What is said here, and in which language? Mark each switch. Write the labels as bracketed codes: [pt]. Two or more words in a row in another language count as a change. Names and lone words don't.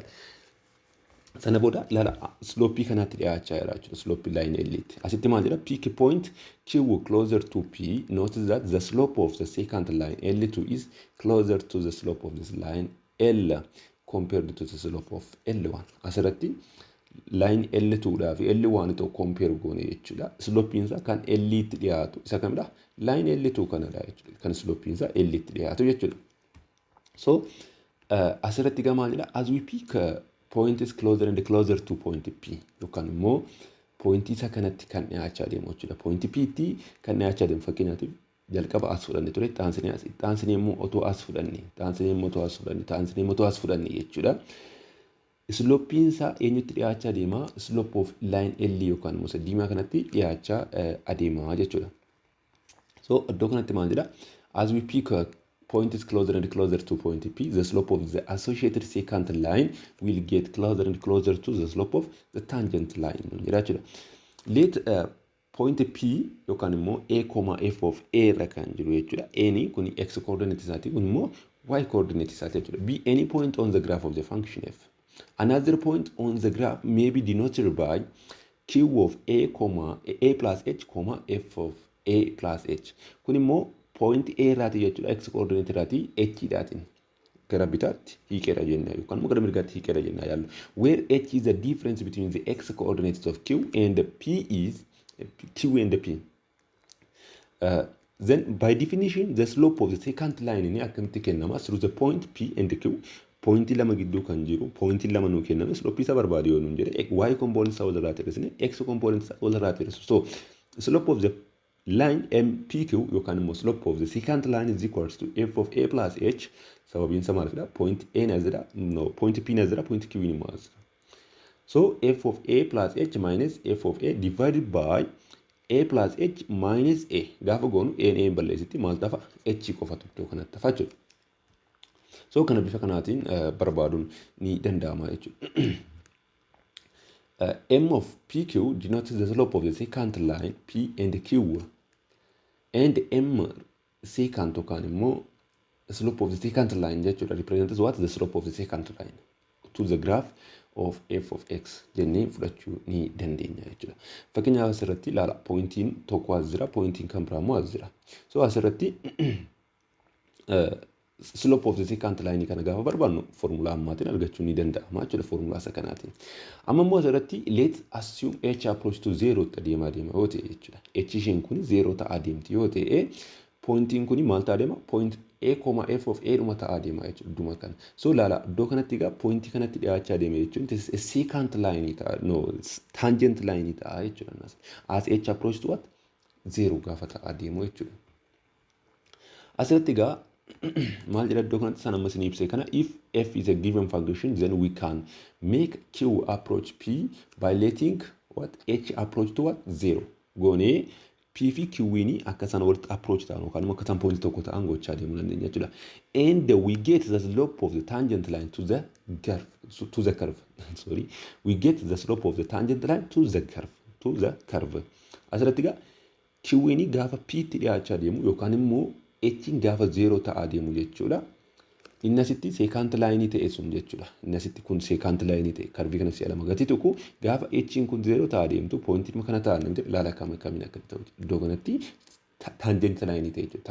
[om] Sana booda laala slope kanatti dhiyaachaa jira jechuudha. [en] Slope line L [om] itti. Asitti maal jira [en] peak point Q closer to P. Notice that the slope of the second line L2 is closer to the slope of this line L compared to the slope of L1. [om] Asirratti line L2 dhaa fi L1 [en] to compare [om] goone jechuudha. Slope isaa kan L itti dhiyaatu isa kamidha? Line L2 kanadha jechuudha. Kan slope isaa L itti dhiyaatu jechuudha. So asirratti gamaa jira [en] as we peak point is closer and closer to point P [om] yookaan immoo point isa kanatti kan dhiyaachaa deemu jechuudha. Point P tti kan dhiyaachaa deemu fakkeenyaatiif jalqaba as fudhanne ture xaansinee immoo otoo as fudhanne jechuudha. Slope isaa eenyutti dhiyaachaa deema? [en] Slope of line L [om] yookaan immoo isa diimaa kanatti dhiyaachaa adeema jechuudha. So iddoo kanatti maal jedha? [en] As we peak point is closer and closer to point P, the slope of the associated second line will get closer and closer to the slope of the tangent line. Let point P [om] yookaan immoo [en] A, F of A [om] irra kan jiru jechuudha. A ni kuni x coordinate isaati kun immoo y coordinate isaati jechuudha. [en] Be any point on the graph of the function f. Another point on the graph may be denoted by Q of A plus H, F of A plus H. [om] Kun immoo point A irraati jechuudha. X coordinate irraati H dhaatiin. Gara bitaatti hiikeera jenna yookaan immoo gara mirgaatti hiikeera jenna yaallu. [en] Where H is the difference between the x coordinates of Q and P is Q and P. Then by definition the slope of the second line [om] ni akkamitti kennama [en] through the point P and Q. [om] Point lama gidduu kan jiru point lama nuu kenname slope isa barbaade yoo nuun jedhe y component isaa walirraa tirrisne x component isaa walirraa tirrisu. [en] So slope of the line MPQ [om] yookaan immoo [en] slope of the second line is equals to f of A plus H. [om] Sababiin isaa maalidha? Point A na jira point P na jira point Q ni maal. [en] So f of A plus H minus f of A divided by A plus H minus A. [om] Gaafa goonu A balleessitti maal tafa? H qofatu iddoo kanatti tafa jechuudha. So kana bifa kanaatiin barbaaduun ni danda'ama jechuudha. [en] M of PQ denotes the slope of the second line P and Q. And M secant [om] yookaan immoo [en] slope of the secant line jechuudha represents what the slope of the secant line to the graph of f of x [om] jennee fudhachuu ni dandeenya jechuudha. Fakkeenyaaf asirratti ilaala pointiin tokko as jira, pointiin kan biraa immoo as jira. So asirratti [en] slope of the secant line [om] kana gaafa barbaannu formula ammaatiin argachuu ni danda'ama jechuudha formula isa kanaatiin. Amma immoo asirratti [en] let assume h approach to 0 [om] adeema yoo ta'e jechuudha. H isheen kun 0 ta'aa deemti yoo ta'e pointiin kun maal ta'aa deema? Point a, f of a dhuma ta'aa deema jechuudha dhuma kana. So ilaala iddoo kanatti egaa pointii kanatti dhiyaachaa deema jechuun [en] this is secant line [om] ta'a [en] tangent line [om] ta'a jechuudha. [en] As h approach to what? [om] 0 gaafa ta'aa deemu jechuudha. Asirratti egaa maal jedha iddoo kanatti sana ammas ni ibsee kana [en] if f is a given function then we can make q approach p by letting what h approach to what [om] 0 goonee p fi q ni akka sana walitti approach ta'an yookaan akka tan point tokko ta'an gochaa deemuu dandeenya jechuudha. [en] And we get the slope of the tangent line to the curve sorry we get the slope of the tangent line to the curve [om] asirratti egaa q ni gaafa p tti dhiyaachaa deemu yookaan immoo h gaafa 0 ta'aa deemu jechuudha. Inni asitti [en] secant line [om] ta'e sun jechuudha. Inni asitti kun [en] secant line [om] ta'e karbii kana si'a lama gati tokko gaafa h kun 0 ta'aa deemtu pointii kana ta'aa namti ilaala kamiin akka ta'u iddoo kanatti [en] tangent line [om] ta'e jechuudha.